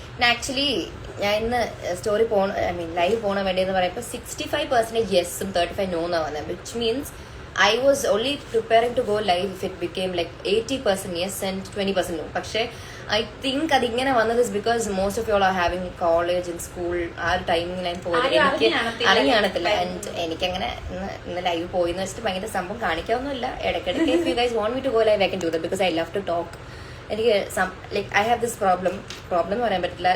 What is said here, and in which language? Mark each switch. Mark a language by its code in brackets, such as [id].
[ml] Actually ഞാൻ ഇന്ന് story പോണ ഐ മീൻ ലൈവ് പോണ വേണ്ടിയെന്ന് പറയുമ്പോൾ 65% യെസും 35 നോ എന്നാ വന്നത്. [en] Which means I was only preparing to go live if it became like 80% yes and 20% no. പക്ഷെ I think [ml] അതിങ്ങനെ വന്നത് [en] is because most of you all are having college and school. [ml] ആ ഒരു ടൈമിൽ ഞാൻ പോയത് എനിക്ക് അറിയാണത്തില്ല. ആൻഡ് എനിക്കങ്ങനെ ഇന്ന് ലൈവ് പോയിന്ന് വെച്ചിട്ട് ഭയങ്കര സംഭവം കാണിക്കാവുന്നില്ല. [en] ഇടയ്ക്കിടയ്ക്ക് if you guys want me to go live I can do that because I love to talk. [ml] എനിക്ക് [en] like I have this problem [ml] എന്ന് പറയാൻ പറ്റില്ല.